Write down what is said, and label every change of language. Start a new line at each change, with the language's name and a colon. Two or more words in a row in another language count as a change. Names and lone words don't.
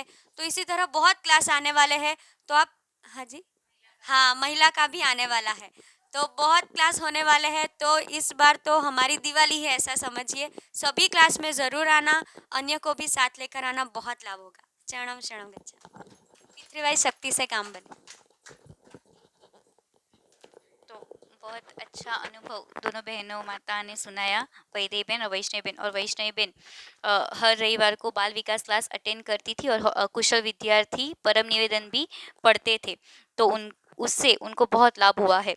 Hindi: तो इसी तरह बहुत क्लास आने वाले हैं। तो आप, हाँ जी, हाँ, महिला का भी आने वाला है। तो बहुत क्लास होने वाले हैं, तो इस बार तो हमारी दिवाली है ऐसा समझिए। सभी क्लास में ज़रूर आना, अन्य को भी साथ लेकर आना, बहुत लाभ होगा।
Pali: चरणम शरणम गच्छामि।
Hindi: पितृवाई शक्ति से काम बने। तो बहुत अच्छा अनुभव दोनों बहनों माता ने सुनाया, वैदेही बहन और वैष्णवी बहन। और वैष्णवी बहन हर रविवार को बाल विकास क्लास अटेंड करती थी और कुशल विद्यार्थी परम निवेदन भी पढ़ते थे, तो उससे उनको बहुत लाभ हुआ है।